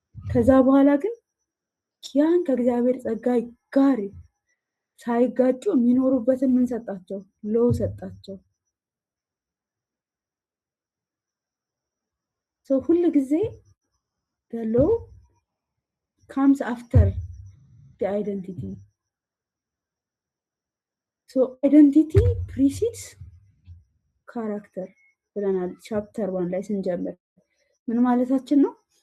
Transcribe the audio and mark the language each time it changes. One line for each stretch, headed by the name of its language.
Amharic: ከዛ በኋላ ግን ያን ከእግዚአብሔር ጸጋ ጋር ሳይጋጩ የሚኖሩበትን ምን ሰጣቸው? ሎ ሰጣቸው።
English: So
Amharic: ሁሉ ጊዜ
English: the law comes after the identity. So identity precedes character
Amharic: ብለናል ቻፕተር 1 ላይ ስንጀምር። ምን ማለታችን ነው?